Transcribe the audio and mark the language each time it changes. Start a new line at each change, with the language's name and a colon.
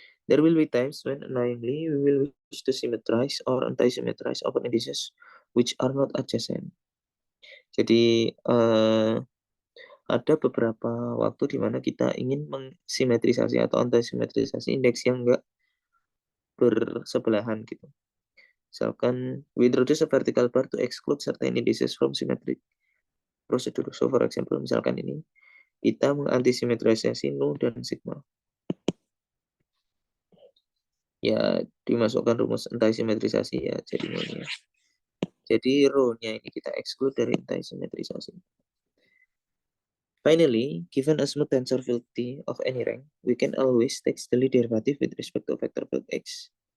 English: There will be times when annoyingly we will wish to symmetrize or anti-symmetrize open indices which are not adjacent.
Indonesian: Jadi ada beberapa waktu di mana kita ingin mensimetrisasi atau anti-simetrisasi indeks yang enggak bersebelahan gitu. Misalkan
English: we introduce a vertical bar to exclude certain indices from symmetric procedure. So for example,
Indonesian: misalkan ini kita menganti-simetrisasi nu dan sigma. Ya dimasukkan rumus anti-simetrisasi ya jadi nolnya. Jadi rho-nya ini kita exclude dari anti-simetrisasi.
English: Finally, given a smooth tensor field T of any rank, we can always take the derivative with respect to vector field X.